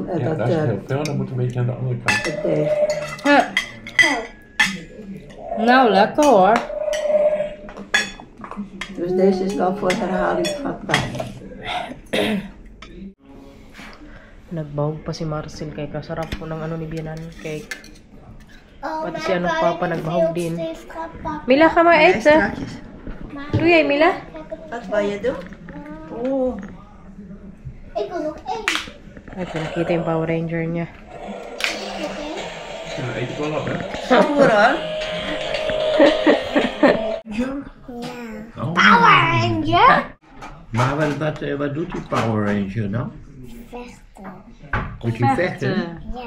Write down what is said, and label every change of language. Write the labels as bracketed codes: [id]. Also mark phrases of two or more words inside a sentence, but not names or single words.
[nl] Ja, daar is het heel veel, dan moet een beetje aan de andere kant. het deeg. Ja. Nou, lekker hoor. Dus deze is wel voor herhaling vatbaar. [tl] Nagbahog pa si Marcel kay kasarap po ng ni Bianan cake. Pati si Papa nagbahog din. [nl] Mila, ga maar eten. Doe jij, Mila? Wat wil je doen? Oh, Ik wil nog één. [tl] Ay, pinakita yung Power Ranger niya. [nl] Ja, eet het wel op, hè? stoer hoor. Oh. Power Ranger. Maar wat doet die Power Ranger dan? Vechten. Moet hij vechten? Ja.